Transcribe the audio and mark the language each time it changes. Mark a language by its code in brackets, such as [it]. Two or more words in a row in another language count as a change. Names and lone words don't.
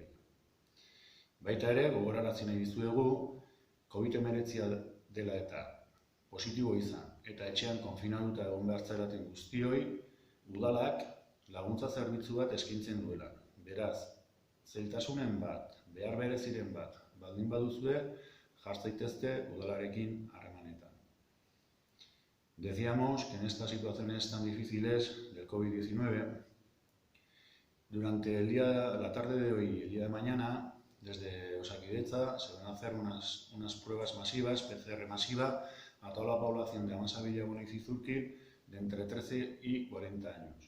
[eu] Baita ere, gogorarazi nahi dizuegu, COVID-19 dela eta positibo izan eta etxean konfinatuta egon behar zaraten guztioi, udalak laguntza zerbitzu bat eskaintzen duela. Beraz, zailtasunen bat, behar bereziren bat, baldin baduzue, jar zaitezte udalarekin harremanetan. [es] Decíamos que en estas situaciones tan difíciles del COVID-19, durante la tarde de hoy y el día de mañana, desde Osakidetza se van a hacer unas pruebas masivas, PCR masiva, a toda la población de Amasa, Villabona y Zizurkil de entre 13 y 40 años.